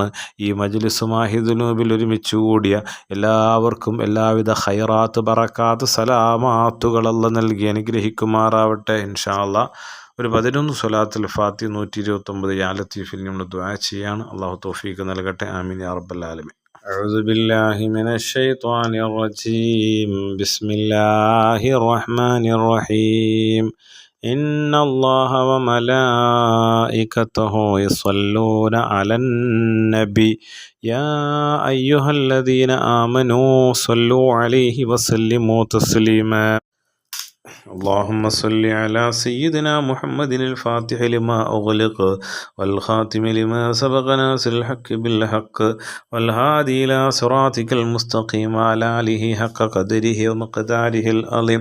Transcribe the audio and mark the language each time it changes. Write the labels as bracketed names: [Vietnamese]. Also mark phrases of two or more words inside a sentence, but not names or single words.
[Malayalam] ഈ മജ്ലിസ് മാഹിദുനൂബിൽ ഒരുമിച്ച് കൂടിയ എല്ലാവർക്കും എല്ലാവിധ ഖൈറാത്ത്, ബറക്കാത്ത്, സലാമാത്തുകൾ അല്ലാഹ് നൽകി അനുഗ്രഹിക്കുമാറാവട്ടെ. [Arabic] إن شاء الله [Malayalam] ഒരു 11 സ്വലാത്തുൽ ഫാത്തിഹ 129 യാ ലത്തീഫിൽ നമ്മൾ ദുആ ചെയ്യാണ്. അല്ലാഹു തൗഫീഖ് നൽകട്ടെ. [Arabic] آمين يا رب العالمين. أعوذ بالله من الشيطان الرجيم. بسم الله الرحمن الرحيم. إن الله وملائكته يصلون على النبي يا أيها الذين آمنوا صلوا عليه وسلموا تسليما. اللهم صل على سيدنا محمد الفاتح لما أغلق والخاتم لما سبق ناصر الحق بالحق والهادي إلى صراطك المستقيم على آله حق قدره ومقداره العظيم.